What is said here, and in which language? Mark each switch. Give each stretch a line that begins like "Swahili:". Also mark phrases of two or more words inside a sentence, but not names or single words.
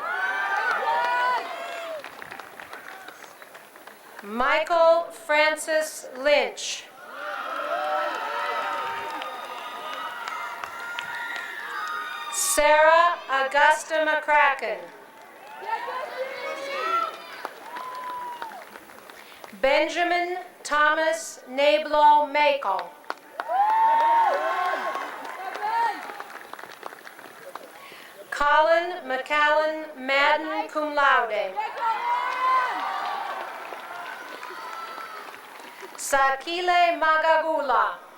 English: Michael Francis Lynch. Sarah Augusta McCracken. Benjamin Thomas Nablo Makel. Colin McCallan Madden,
Latin: cum laude.
English: Sakile Magagula.